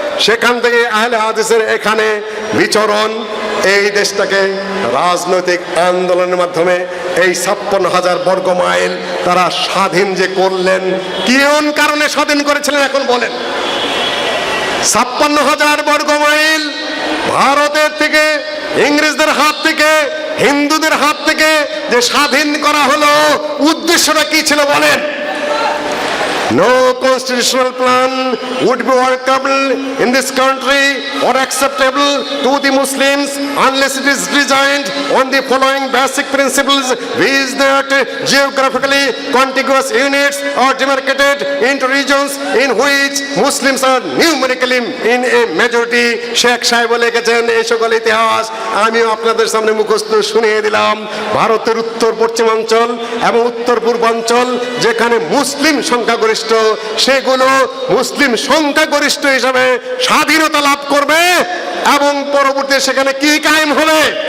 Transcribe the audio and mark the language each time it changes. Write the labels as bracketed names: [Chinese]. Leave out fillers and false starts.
[Bangla] সেখান থেকে আহলে হাদিসের এখানে বিচরণ, এই দেশটাকে রাজনৈতিক আন্দোলনের মাধ্যমে এই 56,000 বর্গ মাইল তারা স্বাধীন যে করলেন, কোন কারণে স্বাধীন করেছিলেন এখন বলেন? 56,000 বর্গ মাইল ভারতের থেকে, ইংরেজদের হাত থেকে, হিন্দুদের হাত থেকে যে স্বাধীন করা হলো, উদ্দেশ্যটা কি ছিল বলেন? [English] No constitutional plan would be workable in this country or acceptable to the Muslims unless it is designed on the following basic principles, which that geographically contiguous units are demarcated into regions in which Muslims are numerically in a majority. [Bangla] Sheikh সাহেব লিখেছেন এই সকল ইতিহাস, আমিও আপনাদের সামনে মুখস্থ শুনিয়ে দিলাম। ভারতের উত্তর পশ্চিমাঞ্চল এবং উত্তর পূর্বাঞ্চল যেখানে মুসলিম সংখ্যাগরিষ্ঠ, সেগুলো মুসলিম সংখ্যাগরিষ্ঠ হিসাবে স্বাধীনতা লাভ করবে এবং পরবর্তীতে সেখানে কি কায়েম হবে?